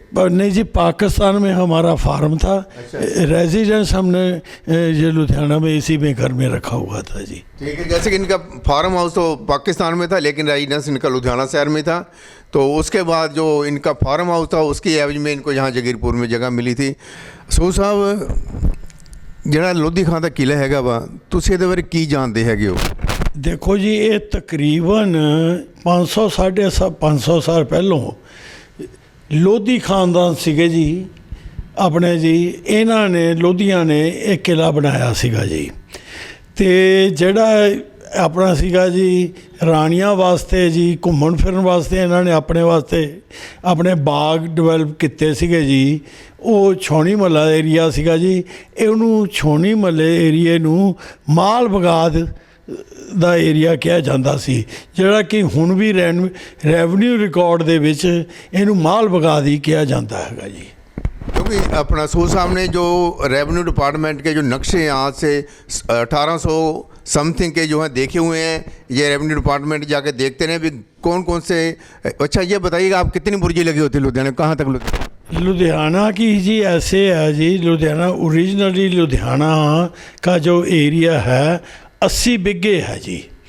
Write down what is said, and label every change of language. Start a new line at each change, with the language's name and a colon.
Hindi: पर नहीं जी, पाकिस्तान में हमारा फार्म था। अच्छा। रेजिडेंस हमने ये लुधियाना में इसी में घर में रखा हुआ था जी। ठीक है, जैसे कि इनका फार्म हाउस तो पाकिस्तान में था, लेकिन रेजिडेंस इनका लुधियाना शहर में था। तो उसके बाद जो इनका फार्म हाउस था उसकी एवज में इनको यहाँ जगीरपुर में जगह मिली थी।
Punjabi: सो साहब ਜਿਹੜਾ ਲੋਧੀ ਖਾਂ ਦਾ ਕਿਲਾ ਹੈਗਾ ਵਾ, ਤੁਸੀਂ ਇਹਦੇ ਬਾਰੇ ਕੀ ਜਾਣਦੇ ਹੈਗੇ ਹੋ? देखो जी, ये तकरीबन 500 साल पहलों लोधी खानदान सीगे जी अपने जी, इन्हों ने लोधियां ने एक किला बनाया सीगा जी। तो जड़ा ਆਪਣਾ ਸੀਗਾ ਜੀ ਰਾਣੀਆਂ ਵਾਸਤੇ ਜੀ, ਘੁੰਮਣ ਫਿਰਨ ਵਾਸਤੇ ਇਹਨਾਂ ਨੇ ਆਪਣੇ ਵਾਸਤੇ ਆਪਣੇ ਬਾਗ ਡਿਵੈਲਪ ਕੀਤੇ ਸੀਗੇ ਜੀ। ਉਹ ਛਾਉਣੀ ਮਹੱਲਾ ਏਰੀਆ ਸੀਗਾ ਜੀ। ਇਹਨੂੰ ਛਾਉਣੀ ਮਹੱਲੇ ਏਰੀਏ ਨੂੰ ਮਾਲ ਬਗਾਦ ਦਾ ਏਰੀਆ ਕਿਹਾ ਜਾਂਦਾ ਸੀ, ਜਿਹੜਾ ਕਿ ਹੁਣ ਵੀ ਰੈਵਨਿਊ ਰਿਕਾਰਡ ਦੇ ਵਿੱਚ ਇਹਨੂੰ ਮਾਲ ਬਗਾਦ ਹੀ ਕਿਹਾ ਜਾਂਦਾ ਹੈਗਾ ਜੀ।
Hindi: क्योंकि अपना सूद साहब ने जो रेवेन्यू डिपार्टमेंट के जो नक्शे यहाँ से 1800 समथिंग के जो हैं देखे हुए हैं, ये रेवेन्यू डिपार्टमेंट जाके देखते हैं भी कौन कौन से। अच्छा ये बताइएगा आप कितनी बुर्जी लगी होती है लुधियाना, कहाँ तक लुधियाना? लुधियाना की जी ऐसे है जी, लुधियाना ओरिजिनली लुधियाना का जो एरिया है 80 बिघे है जी।